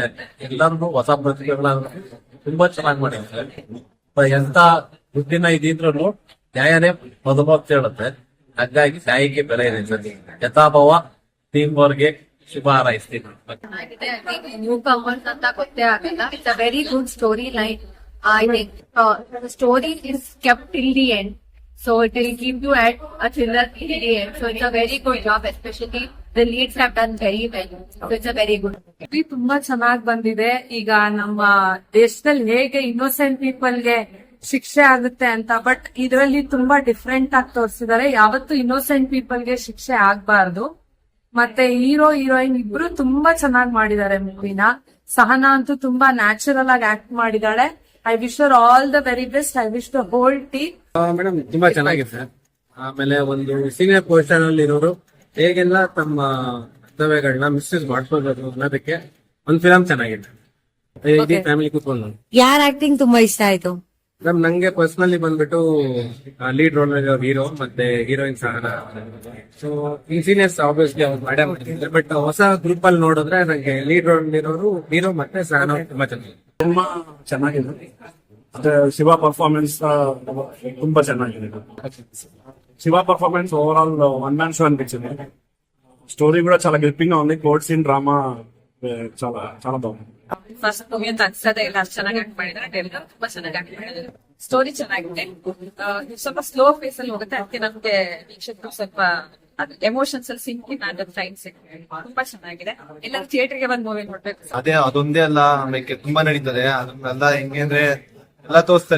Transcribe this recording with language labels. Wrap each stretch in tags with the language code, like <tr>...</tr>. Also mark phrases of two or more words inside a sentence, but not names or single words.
<kn>ಎಲ್ಲರೂ ಹೊಸ ಪ್ರತಿಭೆಗಳನ್ನ ತುಂಬಾ ಚೆನ್ನಾಗಿ ಮಾಡಿದ್ದಾರೆ. ಎಂತ ದುಡ್ಡಿನ ಇದಿದ್ರು ನ್ಯಾಯನೇ ಮೊದಲು ಅಂತ ಹೇಳುತ್ತೆ. ಹಾಗಾಗಿ ನ್ಯಾಯಕ್ಕೆ ಬೆಲೆ ಇದೆ. ಯಥಾಭಾವ ಟೀಮ್ ವರ್ಗೆ ಶುಭ ಹಾರೈಸ್ತೀನಿ.</kn> <en>new comers</en> <kn>ಅಂತ ಗೊತ್ತೇ ಆಗಲ್ಲ.</kn> <en>It's a very good story line. I think the story is kept till the end, so it will give you at a thriller till the end. So it's a very good job, especially the leads have done very well. So it's a very good.</en> <kn>ಇದು ತುಂಬಾ ಚೆನ್ನಾಗಿ ಬಂದಿದೆ. ಈಗ ನಮ್ಮ ದೇಶದಲ್ಲಿ ಹೇಗೆ</kn> <en>innocent people</en> <kn>ಶಿಕ್ಷೆ ಆಗುತ್ತೆ ಅಂತ, ಬಟ್ ಇದರಲ್ಲಿ ತುಂಬಾ ಡಿಫ್ರೆಂಟ್ ಆಗಿ ತೋರಿಸಿದ್ದಾರೆ. ಯಾವತ್ತು</kn> <en>innocent people</en> <kn>ಶಿಕ್ಷೆ ಆಗ್ಬಾರ್ದು. ಮತ್ತೆ</kn> <en>hero heroine</en> <kn>ಇಬ್ರು ತುಂಬಾ ಚೆನ್ನಾಗಿ ಮಾಡಿದ್ದಾರೆ ಮೂವಿನ. ಸಹನಾ ಅಂತೂ ತುಂಬಾ ನ್ಯಾಚುರಲ್ ಆಗಿ ಆಕ್ಟ್ ಮಾಡಿದಾಳೆ.</kn> <en>I wish her all the very best. I wish the whole team.</en> <kn>ಮೇಡಮ್ ತುಂಬಾ ಚೆನ್ನಾಗಿದೆ. ಆಮೇಲೆ ಒಂದು</kn> <en>senior position</en> <kn>ಅಲ್ಲಿ ಇರೋರು ಹೇಗೆಲ್ಲ ತಮ್ಮ ಕರ್ತವ್ಯಗಳನ್ನ ಮಿಸ್ಯೂಸ್ ಮಾಡ್ಕೋಬಹುದು ಅನ್ನೋದಕ್ಕೆ ಒಂದು ಫಿಲಂ ಚೆನ್ನಾಗಿದೆ. ಇಡೀ ಫ್ಯಾಮಿಲಿ ಕೂತ್ಕೊಂಡು ಯಾರ ಆಕ್ಟಿಂಗ್ ತುಂಬಾ ಇಷ್ಟ ಆಯ್ತು? ಮೇಡಮ್ ನಂಗೆ ಪರ್ಸನಲಿ ಬಂದ್ಬಿಟ್ಟು</kn> <en>lead role hero</en> <kn>ಮತ್ತೆ ಹೀರೋಯಿನ್ ಸಹನಾ.</kn> <en>so in seniors obviously</en> <kn>ಅವ್ರು ಮಾಡೇ ಮಾಡಿದ್ದಾರೆ, ಬಟ್ ಹೊಸ ಗ್ರೂಪ್ ಅಲ್ಲಿ ನೋಡಿದ್ರೆ ನಂಗೆ</kn> <en>lead role</en> <kn>ಇರೋರು ಹೀರೋ ಮತ್ತೆ ಸಹನಾ ತುಂಬಾ ಚೆನ್ನಾಗಿದೆ. ತುಂಬಾ ಚೆನ್ನಾಗಿದೆ. ಮತ್ತೆ ಶಿವ ಪರ್ಫಾರ್ಮೆನ್ಸ್ ತುಂಬಾ ಚೆನ್ನಾಗಿದೆ.</kn> <en>Shiva performance over all one man show అనిపించింది.</en> <te>స్టోరీ కూడా చాలా గ్రిప్పింగ్ గా ఉంది.</te> <en>code scene drama</en> <te>చాలా చాలా బాగుంది.</te> <en>first movie</en> <kn>ಅಂತ ಅನ್ಸದೆ ಇಲ್ಲ, ಅಷ್ಟು ಚೆನ್ನಾಗಿ ಆಕ್ಟ್ ಮಾಡಿದ್ದಾರೆ. ಟೆಲಿಗ್ರಾಮ್ ತುಂಬಾ ಚೆನ್ನಾಗಿ ಆಕ್ಟ್ ಮಾಡಿದ್ದಾರೆ. ಸ್ಟೋರಿ ಚೆನ್ನಾಗಿದೆ. ಸ್ವಲ್ಪ</kn> <en>slow phase</en> <kn>ಅಲ್ಲಿ ಹೋಗುತ್ತೆ, ಅದಕ್ಕೆ ನಮ್ಗೆ ವೀಕ್ಷಕರು ಸ್ವಲ್ಪ ಎಮೋಷನ್ಸ್ ಅಲ್ಲಿ ಸಿಂಕಿಂಗ್ ಆಗುತ್ತೆ. ಟೈಮ್ಸ್ ತುಂಬಾ ಚೆನ್ನಾಗಿದೆ. ಎಲ್ಲ ಥಿಯೇಟರ್ ಗೆ ಬಂದು ಮೂವಿ ನೋಡ್ಬೇಕು. ಅದೇ ಅದೊಂದೇ ಅಲ್ಲ, ಆಮೇಲೆ ತುಂಬಾ ನಡೀತದೆ. ಅದನ್ನೆಲ್ಲ ಹೆಂಗೆ ಅಂದ್ರೆ ಎಲ್ಲ ತೋರಿಸ್ತಾರೆ.</kn>